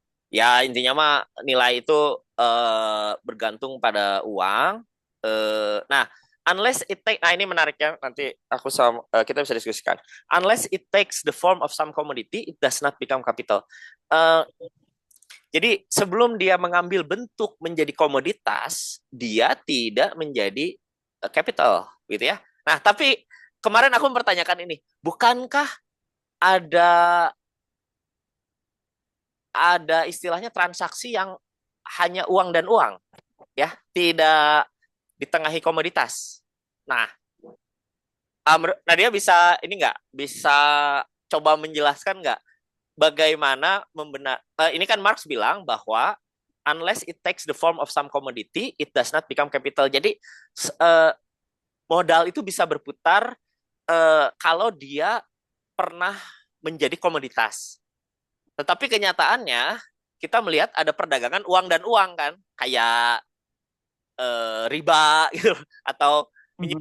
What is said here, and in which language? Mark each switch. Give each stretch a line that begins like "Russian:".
Indonesian: Ya intinya mah nilai itu bergantung pada uang. Nah,
English: unless it take,
Indonesian: nah ini menarik ya, nanti aku sama kita bisa diskusikan.
English: Unless it takes the form of some commodity, it does not become capital.
Indonesian: Uh, jadi sebelum dia mengambil bentuk menjadi komoditas, dia tidak menjadi capital, gitu ya. Nah, tapi kemarin aku mempertanyakan ini, bukankah ada istilahnya transaksi yang hanya uang dan uang, ya, tidak ditengahi komoditas. Nah, Nadia bisa ini nggak bisa coba menjelaskan nggak bagaimana membenar? Ini kan Marx bilang bahwa
English: unless it takes the form of some commodity, it does not become capital.
Indonesian: Jadi modal itu bisa berputar kalau dia pernah menjadi komoditas. Tetapi kenyataannya kita melihat ada perdagangan uang dan uang kan, kayak riba gitu atau pinjam